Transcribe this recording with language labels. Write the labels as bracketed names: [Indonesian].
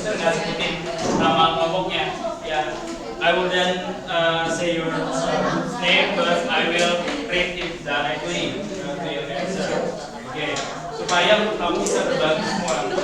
[Indonesian] Kita nggak sebutin nama kelompoknya. [English] Ya, I will then say your name, but I will read it directly to your answer. [Indonesian] Oke, supaya kamu bisa berbagi semua.